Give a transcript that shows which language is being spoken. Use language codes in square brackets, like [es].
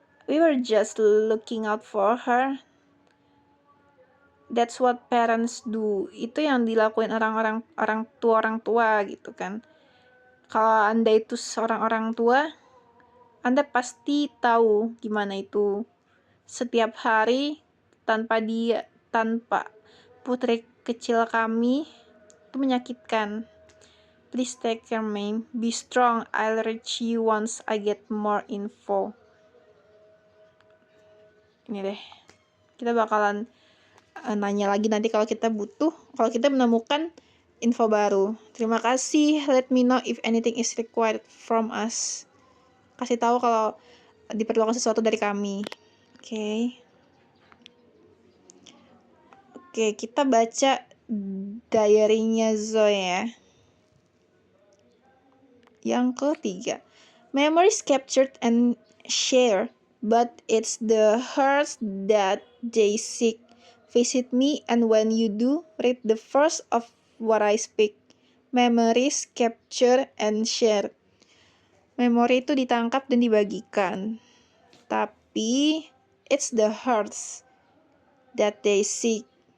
[en] We were just looking out for her. That's what parents do. [id] Itu yang dilakuin orang tua gitu kan. Kalau Anda itu seorang orang tua, Anda pasti tahu gimana itu. Setiap hari tanpa putri kecil kami itu menyakitkan. [en] Please take care, ma'am. Be strong. I'll reach you once I get more info. [id] Ini deh. Kita bakalan nanya lagi nanti kalau kita menemukan info baru. Terima kasih. [en] Let me know if anything is required from us. [id] Kasih tahu kalau diperlukan sesuatu dari kami. Oke. Oke, kita baca diary-nya Zoe ya. Yang ketiga. [en] Memories captured and shared, but it's the hearts that they seek. Visit me, and when you do, read the first of what I speak. Memories capture and share. [id] Memori itu ditangkap dan dibagikan. Tapi [en] it's the hearts that they seek.